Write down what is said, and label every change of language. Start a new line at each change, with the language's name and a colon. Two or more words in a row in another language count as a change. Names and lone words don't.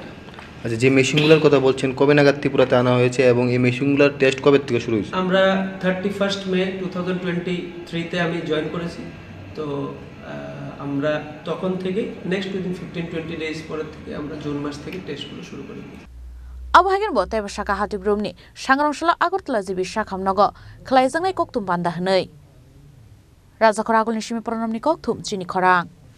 Bangla: আচ্ছা, যে মেশিনগুলোর কথা বলছেন কবে নাগাদ ত্রিপুরাতে আনা হয়েছে এবং এই মেশিনগুলোর টেস্ট কবে থেকে শুরু হয়েছে? আমরা 31 মে 2023-তে আমি জয়েন করেছি। তো আমরা তখন থেকে
English: next within 15-20 days
Bangla: পরের থেকে আমরা জুন মাস থেকে টেস্টগুলো শুরু করি।
Kok Borok: Abahagen bo teba shaka hatib rumni sangrongshla Agartala jibi shakhamnogo khlaijangnai koktum banda hnei Raja Khoragulni shimi pranamni koktum chini khorang